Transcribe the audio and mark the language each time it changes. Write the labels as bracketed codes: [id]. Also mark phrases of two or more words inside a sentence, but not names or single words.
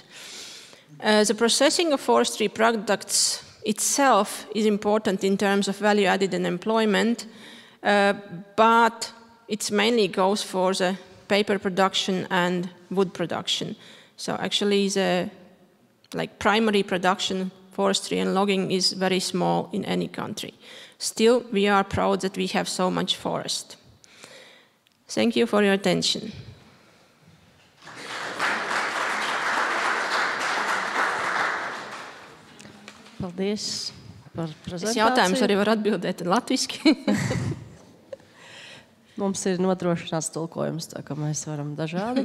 [en] The processing of forestry products itself is important in terms of value added and employment, but it mainly goes for the paper production and wood production. So actually the primary production, forestry and logging, is very small in any country. Still, we are proud that we have so much forest. Thank you for your attention. [lv] Paldies par prezentāciju. Jautājums arī var atbildēt latviski. Mums ir nodrošināts tulkojums, tā ka mēs varam dažādi.